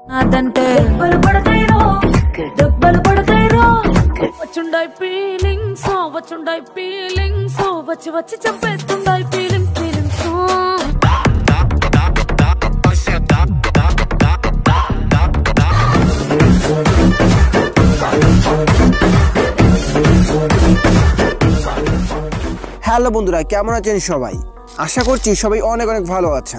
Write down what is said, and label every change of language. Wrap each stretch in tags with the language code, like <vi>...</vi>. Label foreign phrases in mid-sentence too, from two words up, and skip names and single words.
<te>అదంటే డబ్బలు పడతాయిరో డబ్బలు పడతాయిరో వచ్చుండాయి ఫీలింగ్స్ వచ్చుండాయి ఫీలింగ్స్ వచ్చి వచ్చి చంపేస్తుండాయి ఫీలింగ్స్</te> <bn>হ্যালো বন্ধুরা, কেমন আছেন সবাই? আশা করছি সবাই অনেক অনেক ভালো আছেন।</bn>